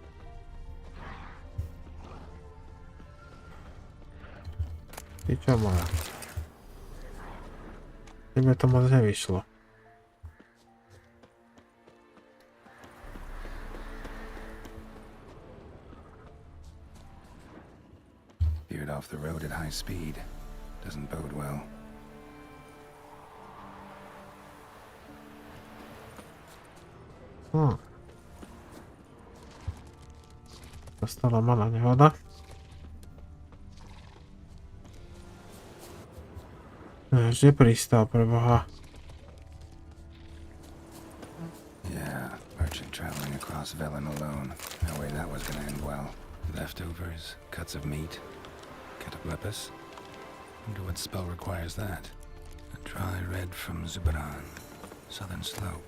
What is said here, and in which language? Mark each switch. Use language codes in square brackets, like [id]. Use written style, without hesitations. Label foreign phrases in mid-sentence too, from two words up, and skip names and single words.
[sk] Ty čo moja? Tebe to moc nevyšlo. [en] Veered off the road at high speed. Doesn't bode well. [sk] Nastala malá nehoda. Vždy pristal pre Boha. [en] Yeah, merchant traveling across Velen alone. No way that was gonna end well. Leftovers, cuts of meat, cataplepis. Wonder what spell requires that. A dry red from Zubaran, southern slope.